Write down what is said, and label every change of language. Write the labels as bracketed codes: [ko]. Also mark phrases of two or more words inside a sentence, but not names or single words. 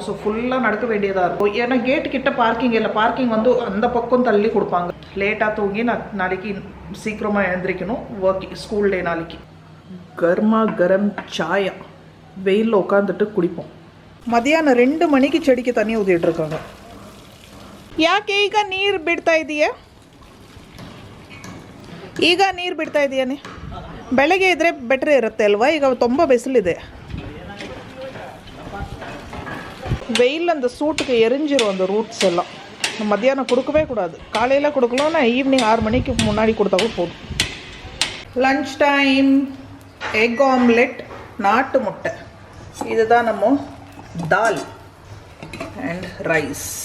[ta] ஸோ ஃபுல்லாக நடக்க வேண்டியதாக இருக்கும். ஏன்னா கேட் கிட்ட பார்க்கிங் இல்லை, பார்க்கிங் வந்து அந்த பக்கம் தள்ளி கொடுப்பாங்க. லேட்டாக தூங்கி நான் நாளைக்கு சீக்கிரமாக எழுந்திரிக்கணும். ஸ்கூல் டே நாளைக்கு. [hi] गरमा गरम [ta] சாயா வெயிலில் உட்காந்துட்டு குடிப்போம். மதியானம் 2 மணிக்கு செடிக்கு தண்ணி ஊற்றிட்டு இருக்காங்க. [kn] ಯಾಕೆ ಈಗ ನೀರು ಬಿಡ್ತಾ ಇದೆಯಾ? ಬೆಳಗ್ಗೆ ಇದ್ರೆ ಬೆಟ್ರ್ ಇರುತ್ತೆ ಅಲ್ವಾ? ಈಗ ತುಂಬ ಬಿಸಿಲಿದೆ. [ta] வெயில் அந்த சூட்டுக்கு எரிஞ்சிரும் அந்த ரூட்ஸ் எல்லாம். மத்தியானம் கொடுக்கவே கூடாது. காலையில் கொடுக்கலாம்னா ஈவினிங் 6 மணிக்கு முன்னாடி கொடுத்தாவே போதும். [en] lunch time. egg omelette, [ta] நாட்டு முட்டை, இதுதான் நம்ம [en] dal and rice.